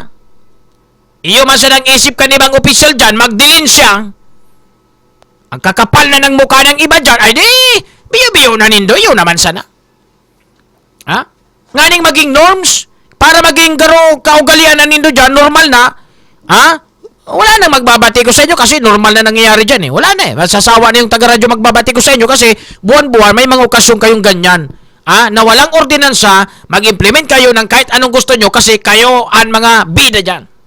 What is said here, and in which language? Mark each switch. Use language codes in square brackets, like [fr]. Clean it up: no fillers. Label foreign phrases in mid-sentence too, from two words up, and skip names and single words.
[bik] Iyo man sa nang-isip ka ni bang opisyal dyan, magdilin siya. [tl] Ang kakapal na ng mukha ng iba dyan, ay di, biyo-biyo na nindo, iyo naman sana. [bik] Ha? Nganing maging norms, para maging garo kaugalian na nindo dyan, [tl] normal na, ha? Wala nang magbabati ko sa inyo kasi normal na nangyayari dyan eh. Wala na eh. Masasawa na yung taga-radyo magbabati ko sa inyo kasi buwan-buwan may mga okasyon kayong ganyan. Na walang ordinansa, mag-implement kayo ng kahit anong gusto nyo kasi kayo ang mga bida dyan.